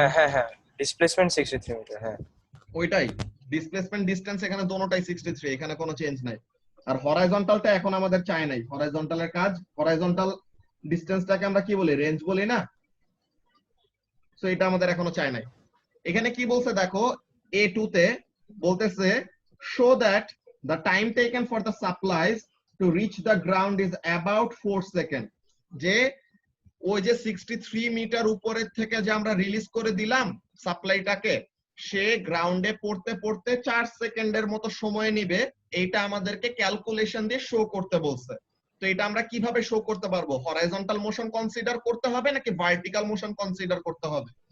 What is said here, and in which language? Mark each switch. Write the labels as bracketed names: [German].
[Bangla] হ্যাঁ displacement 63 metre. হ্যাঁ ওইটাই ডিসপ্লেসমেন্ট ডিসটেন্স এখানে দোনোটাই 63, এখানে কোনো চেঞ্জ নাই। আর হরাইজন্টালটা এখন আমাদের চাই নাই, হরাইজন্টালের কাজ হরাইজন্টাল ডিসটেন্সটাকে আমরা কি বলি রেঞ্জ বলি না, সো এটা আমাদের এখনো চাই নাই। এখানে কি বলছে দেখো A2 তে বলতেছে [English] show that the time taken for the supplies to reach the ground is about 4 seconds। [Bangla] যে ওই যে 63 মিটার উপরের থেকে যে আমরা রিলিজ করে দিলাম সাপ্লাইটাকে, সে গ্রাউন্ডে পড়তে পড়তে 4 সেকেন্ডের মতো সময় নিবে, এইটা আমাদেরকে ক্যালকুলেশন দিয়ে শো করতে বলছে। তো এটা আমরা কিভাবে শো করতে পারবো? হরাইজন্টাল মোশন কনসিডার করতে হবে নাকি ভার্টিক্যাল মোশন কনসিডার করতে হবে?